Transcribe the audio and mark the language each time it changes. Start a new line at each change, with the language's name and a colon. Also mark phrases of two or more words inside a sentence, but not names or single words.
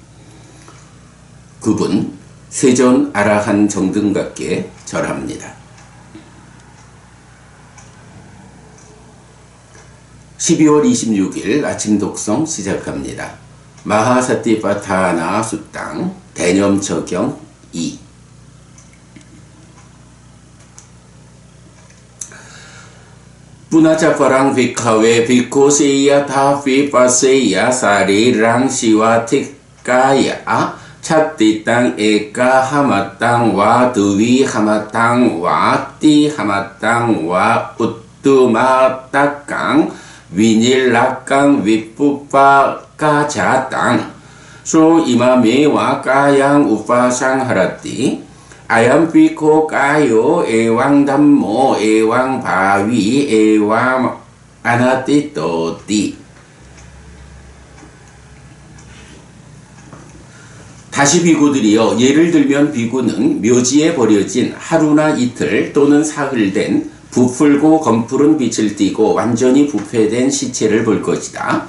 Korean: 그분 세존 아라한 정등각께 절합니다. 12월 26일 아침 독성 시작합니다. 마하사티파타나 수땅 대념처경 2.
Pali: Punacaparang bhikkhave bhikkhuseya thavipaseya sarirang sivatikaya chattitang eka hamatang wa duvi hamatang wa ti hamatang wa uttumatakang vinilakang vipupa kacahtang so imamewa kayang upasang harati ayam piko kayo ewang dhammo ewang bhavi ewang anatitoti.
Korean: 다시 비구들이여, 예를 들면 비구는 묘지에 버려진 하루나 이틀 또는 사흘 된 부풀고 검푸른 빛을 띠고 완전히 부패된 시체를 볼 것이다.